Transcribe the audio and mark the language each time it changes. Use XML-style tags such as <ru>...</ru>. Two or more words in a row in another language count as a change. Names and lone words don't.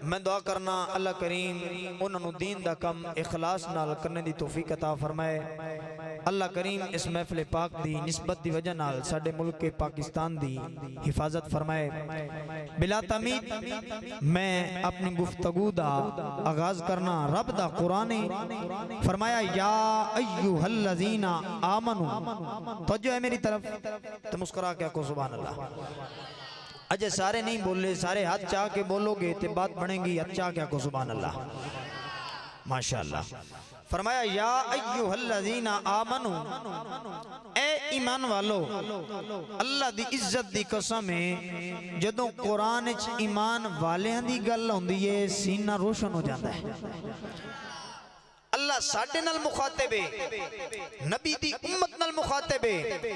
<pa>میں دعا کرنا اللہ کریم انہاں نے دین دا کم اخلاص نال کرنے دی توفیق عطا فرمائے. اللہ کریم اس محفل پاک دی نسبت دی وجہ نال ساڈے ملک کے پاکستان دی حفاظت فرمائے. بلا تمہید میں اپنی گفتگو دا آغاز کرنا رب دا قرآن فرمایا</pa> <ar>يا أيها الذين آمنوا.</ar> <ur>توجہ ہے میری طرف تو مسکرا کے کہو</ur> <ar>سبحان الله.</ar> <ur>اجے سارے نہیں بولے، سارے ہاتھ چاہ کے بولو گے تو بات بنے گی. اچھا کیا کہو</ur> <ar>سبحان الله ما شاء الله. फरमाया يا أيها الذين آمنوا,</ar> <ur>اے ایمان والو.</ur> <pa>اللہ دی عزت دی قسم ہے جدوں قرآن چ ایمان والیاں دی گل ہوندی ہے سینہ روشن ہو جاتا ہے. اللہ ساڈے نال مخاطب ہے، نبی دی امت نال مخاطب ہے.</pa>